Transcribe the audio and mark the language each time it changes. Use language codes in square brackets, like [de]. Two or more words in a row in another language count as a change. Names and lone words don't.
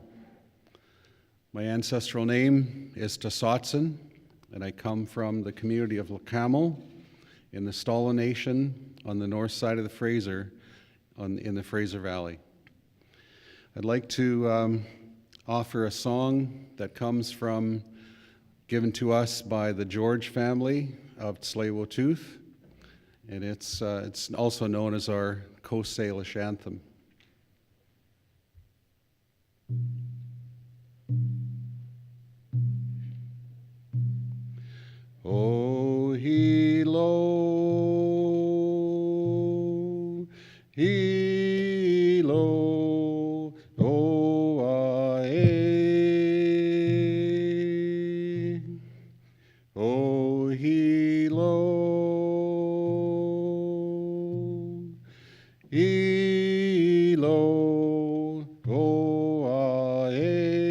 [en] My ancestral name is Tasatsan, and I come from the community of Lacamel in the Stala Nation on the north side of the Fraser, in the Fraser Valley. I'd like to offer a song that comes from, given to us by the George family of Tsleil-Waututh, and it's also known as our Coast Salish anthem. O hilo, hilo, o ae, o hilo, hilo, o ae,